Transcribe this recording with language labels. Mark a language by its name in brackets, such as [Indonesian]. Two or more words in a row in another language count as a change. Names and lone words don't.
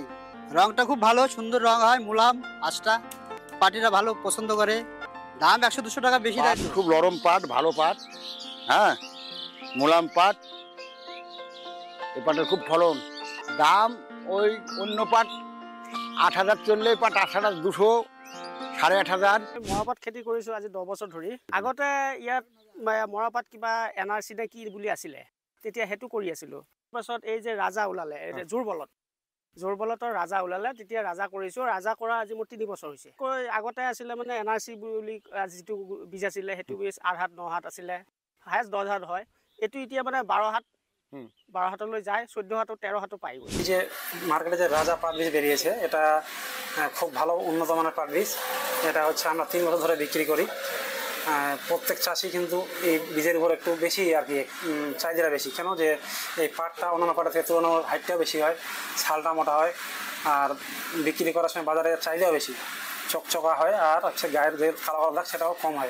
[Bangla] রংটা খুব ভালো, সুন্দর রং হয়, মুলাম আঁশটা পাটিরা ভালো পছন্দ করে। দাম 100-200 টাকা বেশি। খুব নরম পাট, ভালো পাট, হ্যাঁ মুলাম পাট। এই পাটের খুব ফলন। দাম ওই অন্য পাট 8,000 চললে পাট 8,200, 8,500। [Assamese] মৰাপাট খেতি কৰিছোঁ আজি 10 বছৰ ধৰি। আগতে ইয়াত মৰাপাট কিবা NRC নে কি বুলি আছিলে, তেতিয়া সেইটো কৰি আছিলোঁ। তাৰপাছত এই যে ৰাজা ওলালে, জোৰবলতৰ ৰাজা ওলালে, তেতিয়া ৰাজা কৰিছোঁ। ৰাজা কৰা আজি মোৰ 3 বছৰ হৈছে। আগতে আছিলে মানে NRC বুলি যিটো বীজ আছিলে, সেইটো বীজ 8 হাত 9 হাত আছিলে, হায়েষ্ট 10 হাত হয়। এইটো এতিয়া মানে 12 হাতলৈ যায়, 14 হাত 13 হাতও পাই গ'ল। [Bangla] এই যে মার্কেটে যে রাজা পাট বীজ বেরিয়েছে, এটা খুব ভালো উন্নত মানের পাট বীজ। এটা হচ্ছে আমরা 3 বছর ধরে বিক্রি করি। প্রত্যেক চাষি কিন্তু এই বীজের উপর একটু বেশি আর কি চাহিদা বেশি। কেন যে এই পাটটা অন্যান্য পাটের থেকে তুলনায় হাইটটাও বেশি হয়, ছালটা মোটা হয়, আর বিক্রি করার সময় বাজারে চাহিদাও বেশি, চকচকা হয়, আর হচ্ছে গায়ের যে কালো কালো দাগ সেটাও কম হয়।